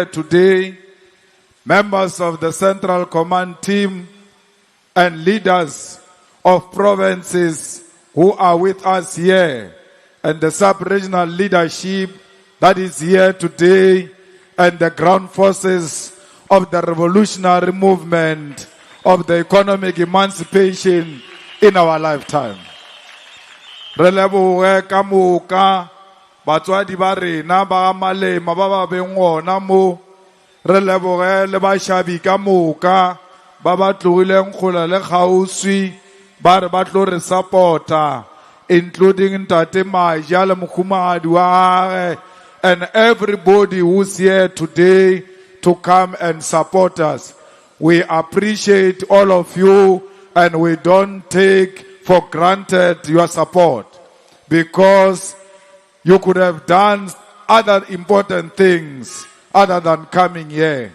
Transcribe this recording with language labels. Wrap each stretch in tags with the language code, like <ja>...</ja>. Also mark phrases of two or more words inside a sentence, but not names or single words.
<en>today, members of the Central Command team, and leaders of provinces who are with us here, and the sub-regional leadership that is here today, and the ground forces of the revolutionary movement of the economic emancipation in our lifetime.</en> <nso>Re leboge ka moka batswadi ba rena ba Malema ba ba beng gona mo. Re leboge le bashabi ka moka ba ba tlogileng kgola le kgauswi ba re ba tlo re supporta, including Ntate Maja le mokhumagadi wa gagwe,</nso> <en>and everybody who's here today to come and support us. We appreciate all of you, and we don't take for granted your support, because you could have done other important things other than coming here.</en>